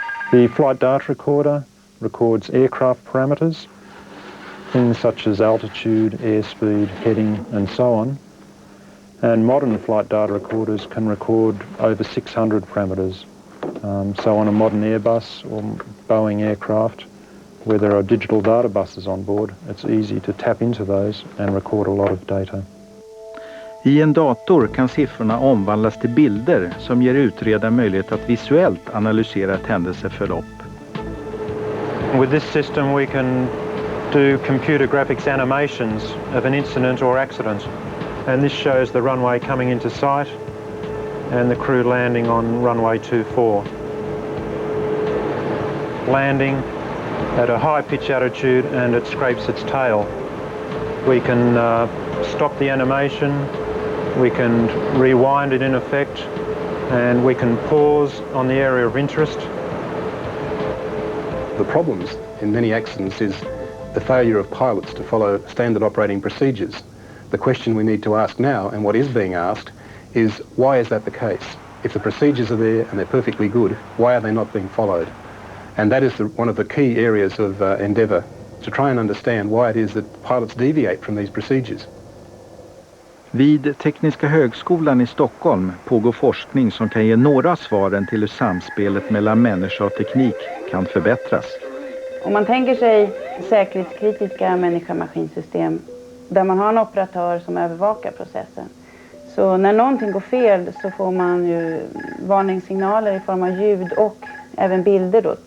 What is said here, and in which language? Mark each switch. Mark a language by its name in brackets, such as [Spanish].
[English] The flight data recorder records aircraft parameters, things such as altitude, airspeed, heading and so on. And modern flight data recorders can record over 600 parameters. So on a modern Airbus or Boeing aircraft where there are digital data buses on board, it's easy to tap into those and record a lot of data. [Swedish] I en dator kan siffrorna omvandlas till bilder som ger utredaren möjlighet att visuellt analysera ett händelseförlopp. [English] With this system we can do computer graphics animations of an incident or accident, and this shows the runway coming into sight and the crew landing on runway 24. Landing at a high pitch altitude and it scrapes its tail. We can stop the animation, we can rewind it in effect, and we can pause on the area of interest. The problems in many accidents is the failure of pilots to follow standard operating procedures. The question we need to ask now, and what is being asked, is why is that the case? If the procedures are there and they're perfectly good, why are they not being followed? And that is one of the key areas of endeavour, to try and understand why it is that pilots deviate from these procedures. [Swedish] Vid Tekniska högskolan i Stockholm pågår forskning som kan ge några svaren till hur samspelet mellan människa och teknik kan förbättras. Om man tänker sig säkerhetskritiska människa-maskinsystem där man har en operatör som övervakar processen. Så när någonting går fel så får man ju varningssignaler i form av ljud och även bilder då.